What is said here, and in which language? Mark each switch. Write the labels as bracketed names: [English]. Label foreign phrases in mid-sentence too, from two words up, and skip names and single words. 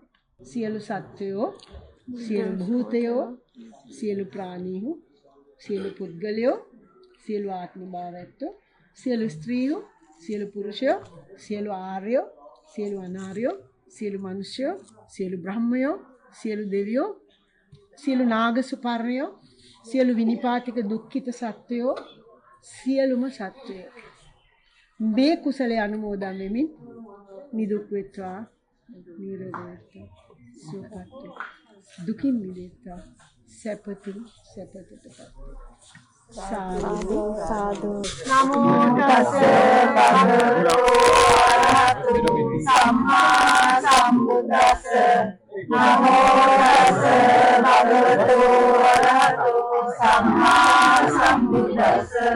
[Sinhala] සියලු සත්වයෝ, සියලු භූතයෝ, සියලු ප්‍රාණීහු, සියලු පුද්ගලයෝ, සියලු ආත්ම භාවයත්ෝ, සියලු ස්ත්‍රීයෝ, සියලු පුරුෂයෝ, සියලු ආර්යෝ, සියලු අනාර්යෝ, සියලු මනුෂ්‍යයෝ, සියලු බ්‍රහ්මයෝ, සියලු දෙවියෝ, සියලු නාග සුපර්ණයෝ, සියලු විනිපාතික දුක්ඛිත සත්වයෝ, සියලුම සත්වයෝ මේ කුසලයේ අනුමෝදන් වෙමින් නිදුක් වෙත්වා, නිරෝගී වෙත්වා, සුවපත් වෙත්වා, දුකින් මිදෙත්වා, සැපතින් සැපතටපත් සාදු සාදු. [Pali] නමෝ තස්ස භගවතු අරහතු සම්මා සම්බුද්දස්ස. නමෝ තස්ස භගවතු අරහතු සම්මා සම්බුද්දස්ස.